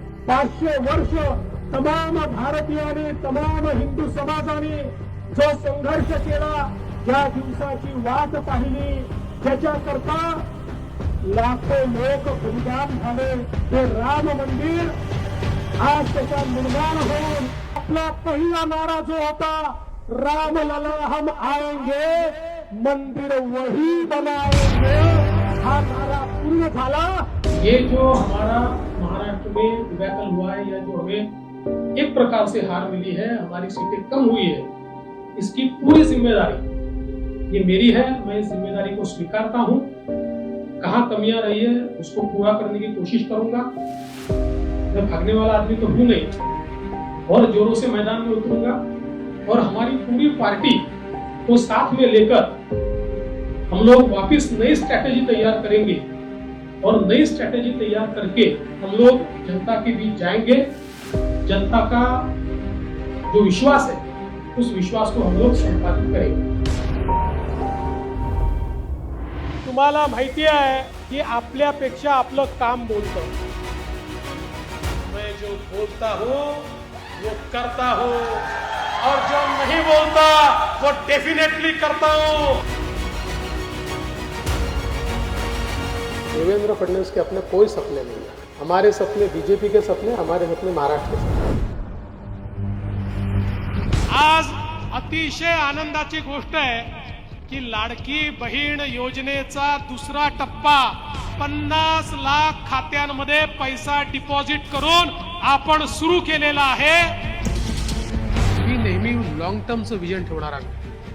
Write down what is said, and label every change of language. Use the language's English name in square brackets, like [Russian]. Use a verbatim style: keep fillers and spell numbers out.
[Marathi] पाचशे वर्ष तमाम भारतीयांनी, तमाम हिंदू समाजाने जो संघर्ष केला, ज्या दिवसाची वाट पाहिली, त्याच्याकरता लाखो लोक बलिदान झाले. हे राम मंदिर आज त्याचा निर्माण होऊन आपला पहिला नारा जो होता, [Hindi] राम लला हम आएंगे, मंदिर वही बनाएंगे, [Marathi] हा नारा पूर्ण झाला. [Hindi] ये जो हमारा महाराष्ट्र में विभाजन हुआ है, या जो हमें एक प्रकार से हार मिली है, हमारी सीटें कम हुई है, इसकी पूरी जिम्मेदारी ये मेरी है. मैं इस जिम्मेदारी को स्वीकारता हूँ. कहाँ कमियां रही है उसको पूरा करने की कोशिश करूंगा. मैं भागने वाला आदमी तो हूं नहीं, और जोरों से मैदान में उतरूंगा और हमारी पूरी पार्टी को साथ में लेकर हम लोग वापस नई स्ट्रैटेजी तैयार करेंगे और नई स्ट्रैटेजी तैयार करके हम लोग जनता के बीच जाएंगे. जनता का जो विश्वास है उस विश्वास को हम लोग संपादित करेंगे. [Marathi] तुम्हाला माहिती आहे की आपल्यापेक्षा आपलं काम बोलतं. [Hindi] मैं जो बोलता हूँ वो करता हूँ, और जो नहीं बोलता वो डेफिनेटली करता हूँ. देवेंद्र फडणवीस के अपने कोई सपने नहीं है. हमारे सपने बीजेपी के सपने, हमारे सपने महाराष्ट्र के सपने. [Marathi] आज अतिशय आनंदाची गोष्ट आहे की लाडकी बहीण योजनेचा दुसरा टप्पा पन्नास लाख खात्यांमध्ये पैसा डिपॉझिट करून आपण सुरू केलेला आहे. मी नेहमी लॉंग टर्मचं विजन ठेवणार आहे.